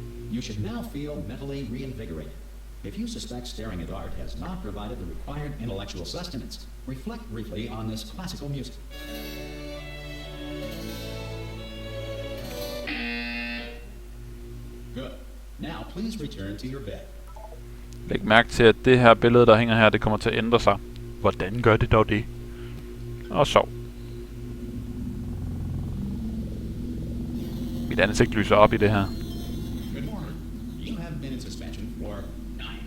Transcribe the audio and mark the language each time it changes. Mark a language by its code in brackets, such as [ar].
[en] You should now feel mentally reinvigorated. If you suspect staring at art has not provided the required intellectual sustenance, reflect briefly on this classical music. Good. Now please return to your bed. [da] Læg mærke til, at det her billede, der hænger her, det kommer til at ændre sig. Hvordan gør det dog det? Og sov. Mit ansigt lyser op i det her. [en] Good morning. You have been in suspension for 9.